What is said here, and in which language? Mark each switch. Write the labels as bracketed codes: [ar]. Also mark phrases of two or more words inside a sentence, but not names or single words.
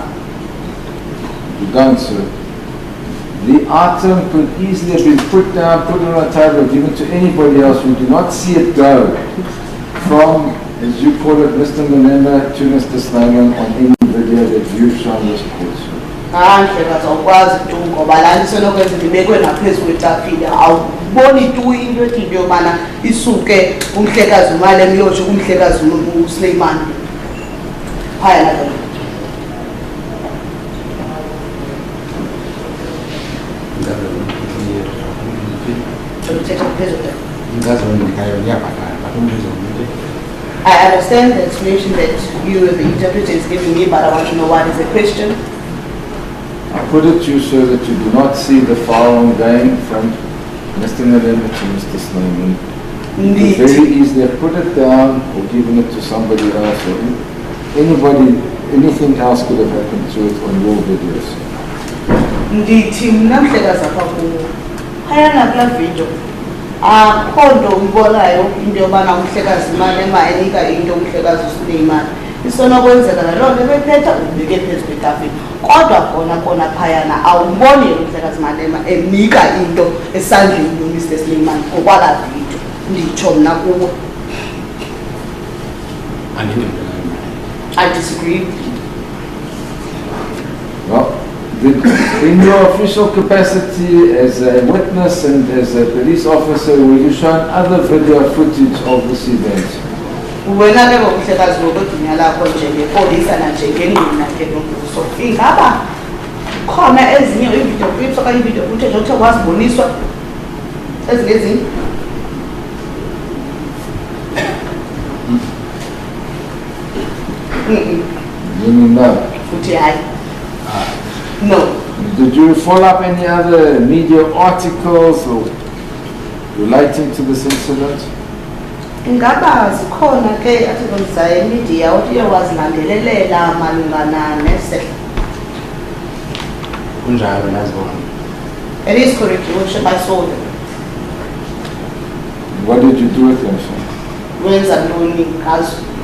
[en] You don't, sir. The item could easily have been put down, put on a table, given to anybody else. We do not see it go from, as you call it, Mr. Malema to Mr. Snyman on any video that you've shown this court, sir. [xh] Ndlela zawukwazi tu ngoba la isenokwenza ndibekwe naphezu kwetafile awuboni tu into ethi into yobana isuke umhlekazi uMalema iyotsho kumhlekazi uSnyman phaya la [en] I understand the explanation that you, the interpreter, is giving me, but I want to know what is the question. I put it to you, sir, that you do not see the firearm going from Mr. Malema to Mr. Snyman. You could very easily have put it down or given it to somebody else, or anybody, anything else could have happened to it on your videos. [xh] Ndithi mna mhlekazi apha kuwo phayana kulaa video akho nto uyibonayo into yobana umhlekazi Malema enika into umhlekazi uSnyman. Isonokwenzeka naloo nto ebephetha ubeke phezu kwetafile kodwa kona phayana awuboni umhlekazi Malema enika into esandleni yoMr. Snyman ngokwalaa video. Nditsho mna kuwo. [en] I disagree. Well, in your official capacity as a witness and as a police officer, will you show other video footage of this event? [xh] Wena ke ngomhlekazi ngokudunya lakho njengepolisa nanjengenina ke nombuso ingaba khona ezinye [en] ivideo clips [xh] okanye [en] ivideo footage [xh] othe waziboniswa ezingezinye? [en] Meaning no. [xh] Futhi hayi. [en] No. Did you follow up any other media articles or relating to this incident? [xh] Ingaba zikhona ke athi media uthi wazilandelelela malungana nesehlo. Kunjalo nazibona. [en] It is correct, Your Worship, I saw them. What did you do with them, sir? [xh] Wenza ntoni ngazo?